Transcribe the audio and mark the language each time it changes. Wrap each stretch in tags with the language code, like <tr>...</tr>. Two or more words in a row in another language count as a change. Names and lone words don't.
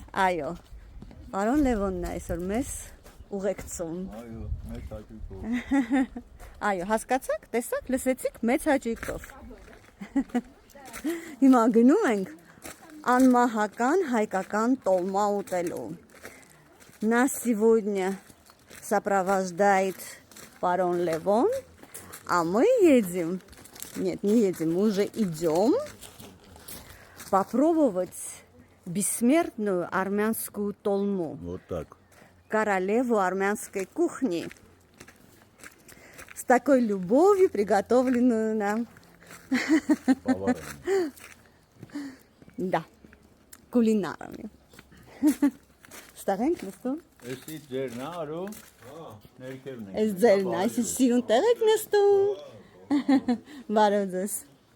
<hy>Այո։ Պարոն Լևոնն է այսօր մեզ ուղեկցում։ Այո, մեծ հաճույքով։ Այո, հասկացաք, տեսաք, լսեցիք մեծ հաճույքով։ Հիմա գնում ենք անմահական հայկական տոլմա ուտելու։</hy> <ru>Нас сегодня сопровождает барон Левон, а мы едем, нет, не едем, мы уже идем попробовать бессмертную армянскую толму. Вот так. Королеву армянской кухни. С такой любовью, приготовленную нам. Поварами. Да, кулинарами.</ru> <hy>Ստեղենք նստում։ Էսի ձերն է, արո։ Ներքևն է։ Այս ձերն է, այսի սիրուն տեղ եք նստում։ Բարև ձեզ։</hy>